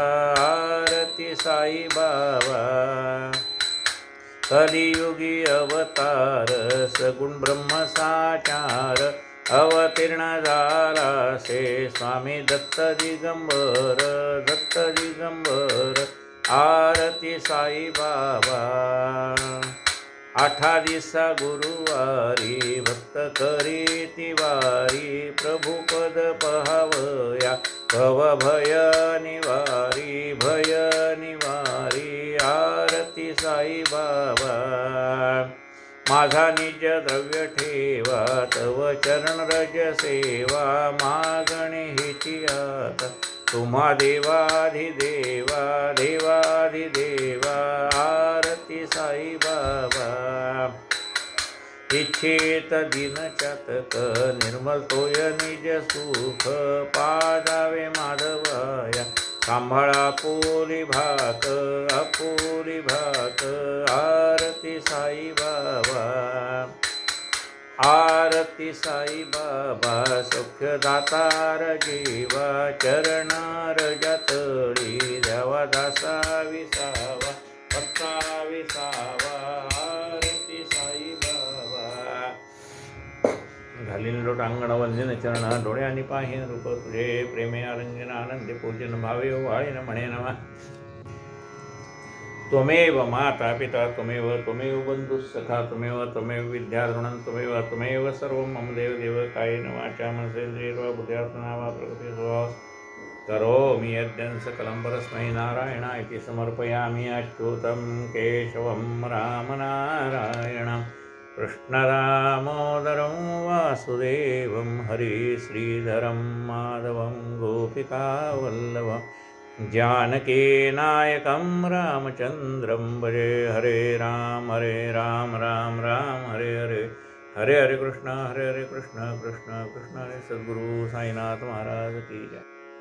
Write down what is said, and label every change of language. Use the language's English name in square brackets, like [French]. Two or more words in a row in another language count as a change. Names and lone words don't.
[Marathi] आरती साई बाबा, कलियुगी अवतार, सगुण ब्रह्म साचार, अवतीर्ण झाला से स्वामी दत्त दिगंबर, दत्त दिगंबर. आरती साई बाबा, 8 दिवसा गुरुवारी, भक्त करी तिवारी, प्रभुपद पहावया, भव भय निवारी, भय निवारी. आरती साई बाबा, माझा निज द्रव्य ठेवा, तव चरण रज सेवा, मागणे हिची आता, तुम्हा देवाधिदेवा, देवाधिदेवा. आरती साई बाबा, इच्छित दिन चातक, निर्मल तोय निज सुख, पादावे माधवाया, सांभाळा आपुली भाक, आपुली भाक. आरती साई बाबा, आरती साई बाबा, सौख्यदातार जीवा, चरण रजतळी द्यावा, दासा विसावा, भक्ता विसावा. आरती साई बाबा, घालीन लोटांगण वंदन चरण, डोळ्यांनी पाहीन रूप तुझे, प्रेमे आलिंगन आनंदे पूजन भावे वाळीन म्हणे नमा. [Sanskrit] त्वमेव माता पिता त्वमेव बन्धुः सखा त्वमेव विद्याधरणं त्वमेव सर्वं मम देव कायेन वाचा मनसेन्द्रियैर्वा बुद्ध्यात्मना वा प्रकृते स्वभावः करोमि यद्यं सकलं परस्मै नारायणाय समर्पयामि अच्युतं केशवं रामनारायणं कृष्णदामोदरं वासुदेवं हरिश्रीधरं माधवं गोपिकावल्लभं जानकीनायकं रामचन्द्रं भजे। हरे राम राम राम हरे हरे, हरे हरे कृष्ण कृष्ण कृष्ण हरे। [Hindi] सद्गुरु साईनाथ महाराज की जय।